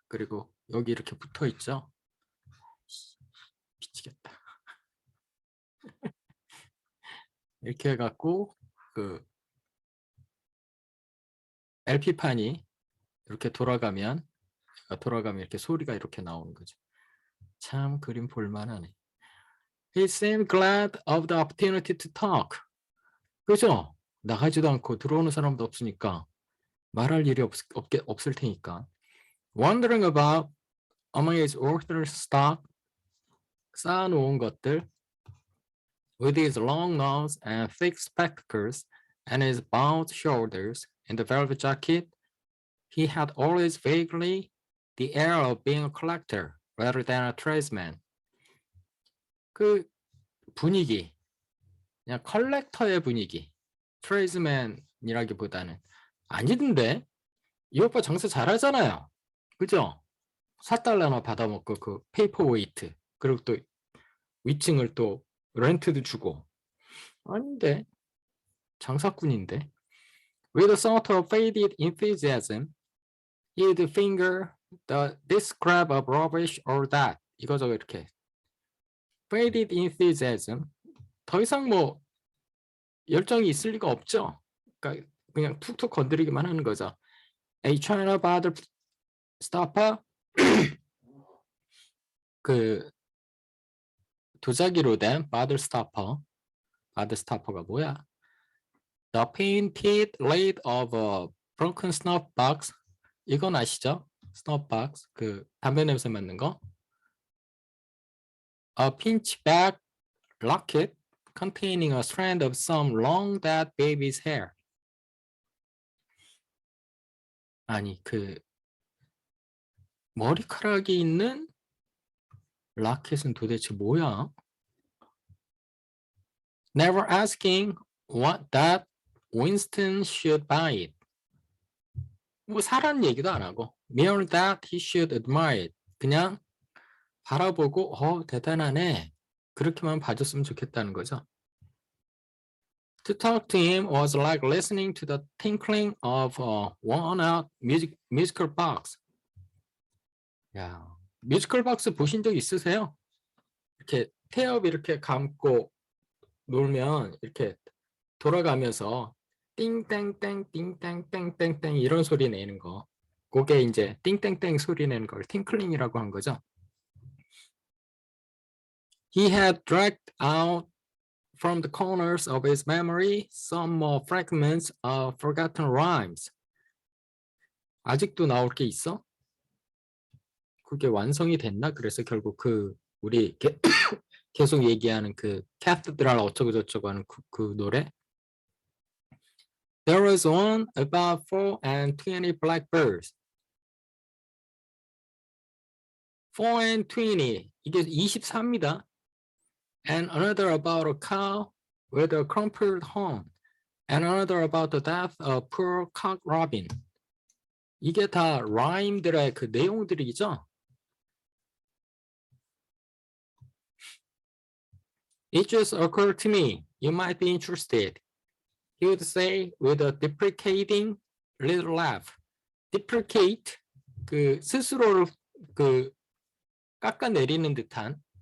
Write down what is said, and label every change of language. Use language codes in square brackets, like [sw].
[ko] 그리고 여기 이렇게 붙어 있죠. 미치겠다. 이렇게 해갖고 그 LP판이 이렇게 돌아가면 이렇게 소리가 이렇게 나오는 거죠. 참 그림 볼만하네. [en] He seemed glad of the opportunity to talk. [ko] 그죠? 나가지도 않고 들어오는 사람도 없으니까 말할 일이 없을 테니까. [en] Wondering about among his orthodox stock, [ko] 쌓아놓은 것들, [en] with his long nose and thick spectacles and his bowed shoulders in the velvet jacket, he had always vaguely the air of being a collector rather than a tradesman. [ko] 그 분위기, 그냥 컬렉터의 분위기, 트레이스맨이라기보다는 아니던데 이 오빠 장사 잘하잖아요. 그죠? 4달러나 받아먹고 그 페이퍼 웨이트 그리고 또 위층을 또 렌트도 주고 아닌데 장사꾼인데 [en] with a sort of faded enthusiasm he'd finger this scrap of rubbish or that [ko] 이거저거 이렇게 faded enthusiasm 더 이상 뭐 열정이 있을 리가 없죠. 그러니까 그냥 툭툭 건드리기만 하는 거죠. [en] A China Bottle Stopper [ko] 그 도자기로 된 [en] Bottle Stopper Bottle Stopper가 뭐야? The painted lid of a broken snuff box [ko] 이건 아시죠? snuff box 그 담배 냄새 맡는 거. [en] A pinchback locket containing a strand of some long dead baby's hair. [ko] 아니 그 머리카락이 있는 라켓은 도대체 뭐야? [en] Never asking what that Winston should buy it. [ko] 뭐 사라는 얘기도 안 하고 [en] merely that he should admire it. [ko] 그냥 바라보고 대단하네. 그렇게만 봐줬으면 좋겠다는 거죠. [en] To talk to him was like listening to the tinkling of a worn-out musical box. [ko] 야, 뮤지컬 박스 보신 적 있으세요? 이렇게 태엽 이렇게 감고 놀면 이렇게 돌아가면서 띵땡땡 띵땡땡땡땡 이런 소리 내는 거. 그게 이제 띵땡땡 소리 내는 걸 팅클링이라고 한 거죠. [en] He had dragged out from the corners of his memory some more fragments of forgotten rhymes. [ko] 아직도 나올 게 있어? 그게 완성이 됐나? 그래서 결국 그 우리 계속 얘기하는 그 캐스드랄 어쩌고 저쩌고 하는 그 노래. [en] There was one about 4 and 20 blackbirds. [ko] 4 and 20 이게 24입니다. [en] And another about a cow with a crumpled horn. And another about the death of poor cock robin. [ko] 이게 다 라임들의 그 내용들이죠. [en] It just occurred to me. You might be interested. He would say with a deprecating little laugh. [ko] Deprecate 그 스스로를 그 깎아내리는 듯한.